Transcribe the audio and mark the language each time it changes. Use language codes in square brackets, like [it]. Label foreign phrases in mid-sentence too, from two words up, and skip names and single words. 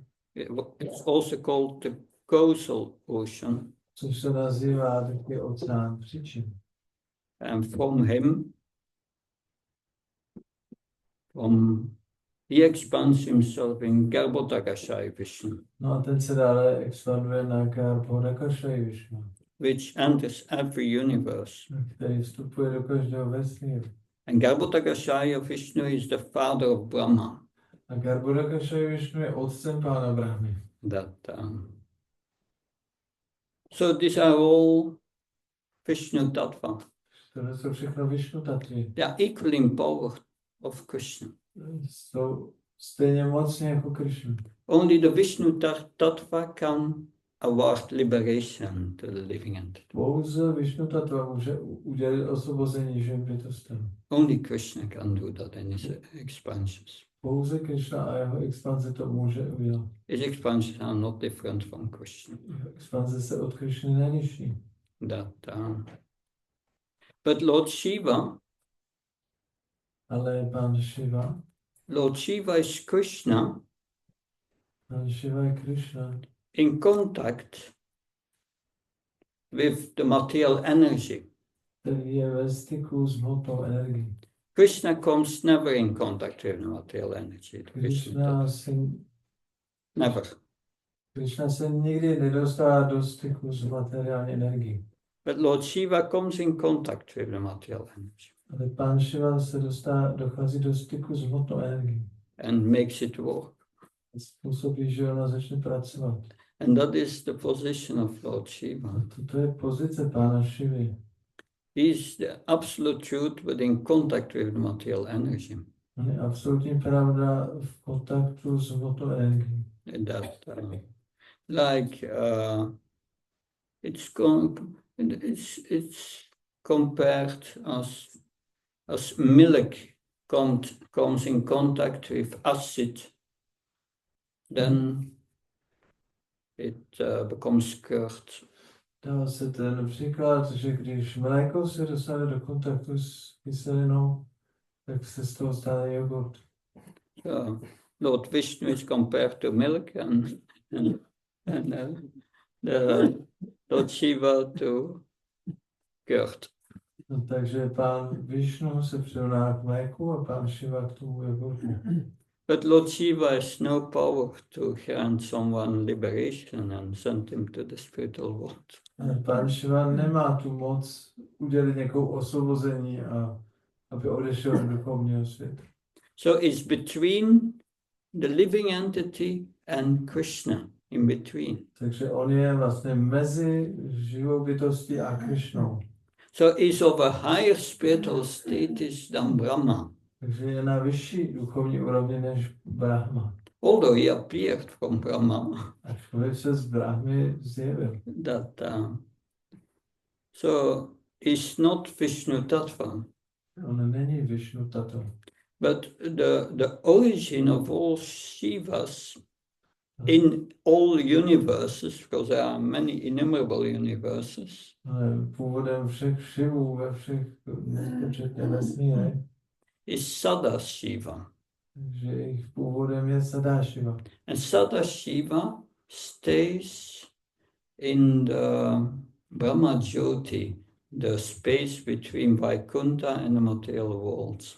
[en] It's also called the causal ocean. [cs] Což se nazývá taky oceán příčin. [en] And from he expands himself in Garbhodakashaya Vishnu. [cs] No a ten se dále expanduje na Garbhodakashaya Vishnu, [en] which enters every universe. [cs] který vstupuje do každého vesmíru. [en] And Garbhodakashaya Vishnu is the father of Brahma. [cs] A Garbhodakashaya Vishnu je otcem pána Brahmy. [en] So these are all Vishnu Tattva. [cs] To jsou všechno Vishnu tattví. [en] They are equal in power of Krishna. [cs] Jsou stejně mocní jako Krishna. [en] Only the Vishnu Tattva can award liberation to the living entity. [cs] Pouze Vishnu tattva může udělit osvobození živým bytostem. [en] Only Krishna can do that in his expansions. [cs] Pouze Krishna a jeho expanze to může udělat. [en] His expansions are not different from Krishna. [cs] Expanze se od Krishny neliší. [en] But Lord Shiva, [cs] ale Pán Shiva, [en] Lord Shiva is Krishna. [cs] Pán Shiva je Krishna [en] In contact with the material energy. [cs] který je ve styku s hmotnou energií. [en] Krishna comes never in contact with the material energy. [cs] Krishna se nikdy nedostává do styku s materiální energií. [en] But Lord Shiva comes in contact with the material energy. [cs] Ale Pán Shiva se dochází do styku s hmotnou energií. [en] And makes it work. [cs] Způsobí, že ona začne pracovat. [en] And that is the position of Lord Shiva. [cs] To je pozice Pána Shivy. [en] He is the absolute truth, but in contact with the material energy. [cs] On je absolutní pravda v kontaktu s hmotnou energií. [en] It's compared as milk comes in contact with acid, then it becomes curd. [cs] Dá se ten příklad, že když mléko se dostane do kontaktu s kyselinou, tak se z toho stane jogurt. [en] So, Lord Vishnu is compared to milk and Lord Shiva to curd. [cs] No, takže Pán Vishnu se přirovná k mléku a Pán Shiva k tomu jogurtu. [en] But Lord Shiva has no power to grant someone liberation and send him to the spiritual world. [cs] Pán Shiva nemá tu moc udělit někoho osvobození a aby odešel do duchovního světa. [en] So it's between the living entity and Krishna, in between. [cs] Takže on je vlastně mezi živou bytostí a Krishnou. [en] So he's of a higher spiritual status than Brahma. [cs] Takže je na vyšší duchovní úrovni než Brahma. [en] Although he appeared from Brahma. [cs] Ačkoliv se z Brahmy zjevil. [en] So he's not Vishnu Tattva. [cs] On není Vishnu Tattva. [en] But the origin of all Shivas in all universes, because there are many innumerable universes. [cs] Původem všech Shivů ve všech nespočetně vesmírech [en] is Sadashiva. [cs] Takže jejich původem je Sadashiva. [en] And Sadashiva stays in the Brahma Jyoti, the space between Vaikuntha and the material worlds.